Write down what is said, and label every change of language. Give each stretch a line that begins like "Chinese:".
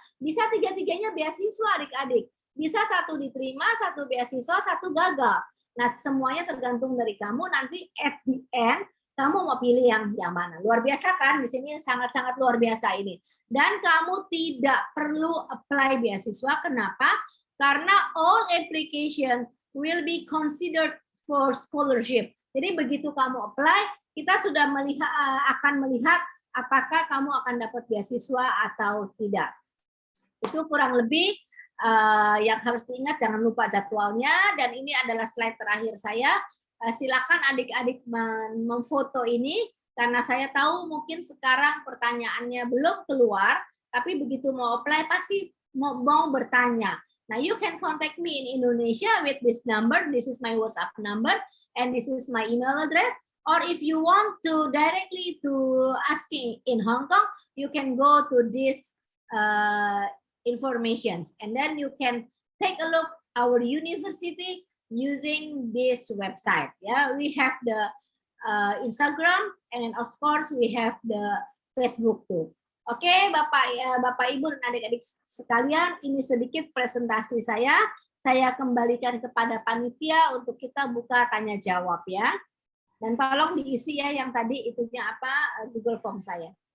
Indonesian: Bisa 3-3-nya beasiswa adik-adik. Bisa 1 diterima, 1 beasiswa, 1 gagal. Nah, semuanya tergantung dari kamu, nanti at the end kamu mau pilih yang mana. Luar biasa kan? Di sini sangat-sangat luar biasa ini. Dan kamu tidak perlu apply beasiswa. Kenapa?
English: Karena all applications will be considered for scholarship.
Indonesian: Jadi begitu kamu apply, kita sudah akan melihat apakah kamu akan dapat beasiswa atau tidak. Itu kurang lebih yang harus diingat, jangan lupa jadwalnya, dan ini adalah slide terakhir saya. Silakan adik-adik memfoto ini, karena saya tahu mungkin sekarang pertanyaannya belum keluar, tapi begitu mau apply pasti mau bertanya.
English: Nah, you can contact me in Indonesia with this number, this is my WhatsApp number, and this is my email address. Or if you want to directly to asking in Hong Kong, you can go to this informations, and then you can take a look our university using this website. Yeah, we have the Instagram, and of course we have the Facebook too.
Indonesian: Oke, Bapak Ibu dan adik-adik sekalian, ini sedikit presentasi saya. Saya kembalikan kepada panitia untuk kita buka tanya jawab ya. Dan tolong diisi ya yang tadi itunya apa, Google Form saya.